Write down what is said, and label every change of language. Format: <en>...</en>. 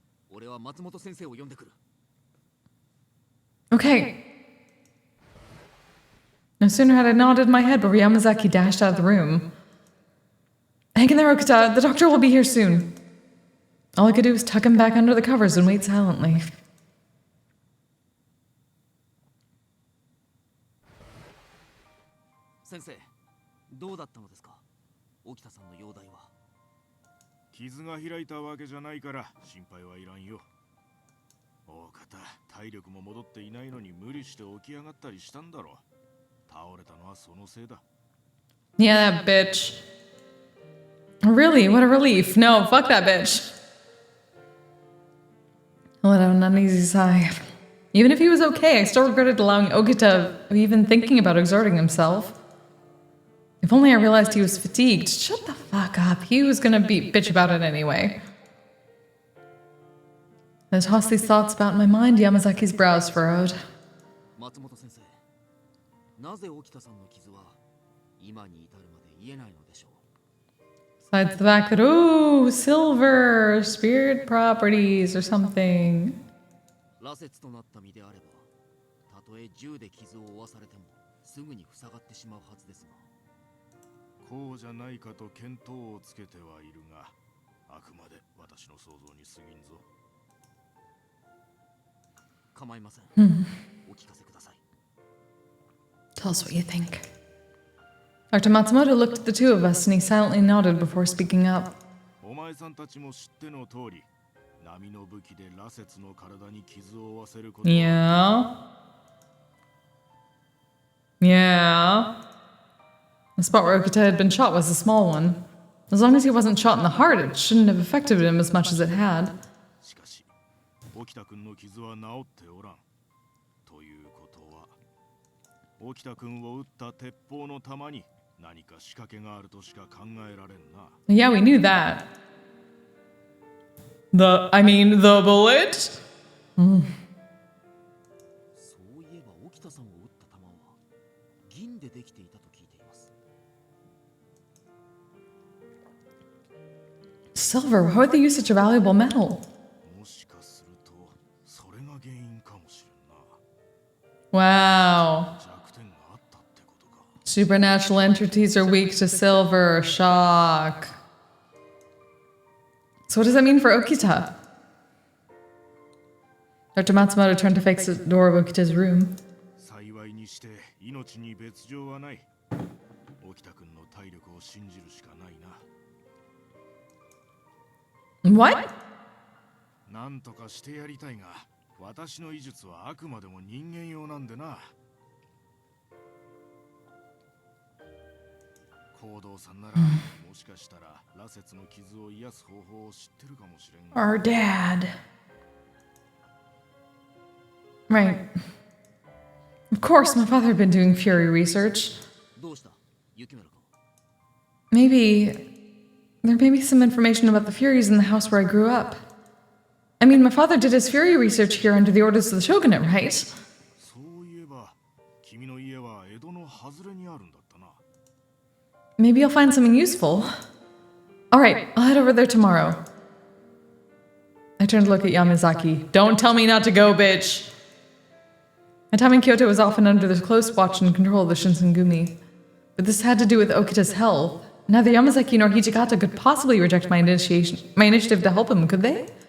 <ja>俺は松本先生を呼んでくる。</ja> <en>Okay. No sooner had I nodded my head before Yamazaki dashed out of the room. Hang in there, Okita. The doctor will be here soon. All I could do was tuck him back under the covers and wait silently.</en> <ja>先生、どうだったのですか？沖田さんの容体は。傷が開いたわけじゃないから心配はいらんよ。大方、体力も戻っていないのに無理して起き上がったりしたんだろう。倒れたのはそのせいだ。</ja> <en>Yeah, that bitch. Really? What a relief. No, fuck that bitch. I let out an uneasy sigh. Even if he was okay, I still regretted allowing Okita even thinking about exerting himself. If only I realized he was fatigued. Shut the fuck up. He was gonna be bitch about it anyway. As I tossed these thoughts about in my mind, Yamazaki's brows furrowed.</en> <ja>松本先生、なぜ沖田さんの傷は今に至るまで癒えないのでしょう。</ja> <en>Besides the fact that, ooh, silver, spirit properties or something.</en> <ja>羅刹となった身であれば、たとえ銃で傷を負わされてもすぐに塞がってしまうはずですが。こうじゃないかと見当をつけてはいるが、あくまで私の想像に過ぎんぞ。構いません。お聞かせください。</ja> <en>Tell us what you think. Dr. Matsumoto looked at the two of us and he silently nodded before speaking up.</en> <ja>お前さんたちも知っての通り、波の武器で羅刹の体に傷を負わせることは。</ja> <en>Yeah. The spot where Okita had been shot was a small one. As long as he wasn't shot in the heart, it shouldn't have affected him as much as it had.</en> <ja>しかし、沖田君の傷は治っておらん。ということは、沖田君を撃った鉄砲の弾に何か仕掛けがあるとしか考えられんな。</ja> <en>Yeah, we knew that. The bullet?</en> <ja>そういえば沖田さんを撃った弾は銀でできていたと聞いています。</ja> <en>Silver, why would they use such a valuable metal?</en> <ja>もしかすると、それが原因かもしれんな。</ja> <en>Wow.</en> <ja>弱点があったってことか。</ja> <en>Supernatural entities are weak to silver. Shock. So what does that mean for Okita? Dr. Matsumoto turned to face the door of Okita's room.</en> <ja>幸いにして命に別状はない。沖田君の体力を信じるしかないな。</ja> <en>What?</en> <ja>なんとかしてやりたいが、私の医術はあくまでも人間用なんでな。行動さんなら、もしかしたら羅刹の傷を癒す方法を知ってるかもしれんが。</ja> <en>Our dad. Right. Of course, my father had been doing Fury research.</en> <ja>どうした雪村君。</ja> <en>Maybe there may be some information about the Furies in the house where I grew up. I mean, my father did his Fury research here under the orders of the shogunate, right?</en> <ja>そういえば、君の家は江戸の外れにあるんだったな。</ja> <en>Maybe I'll find something useful. Alright, I'll head over there tomorrow. I turned to look at Yamazaki. Don't tell me not to go, bitch! My time in Kyoto was often under the close watch and control of the Shinsengumi. But this had to do with Okita's health. Neither Yamazaki nor Hijikata could possibly reject my initiative to help him, could they?</en>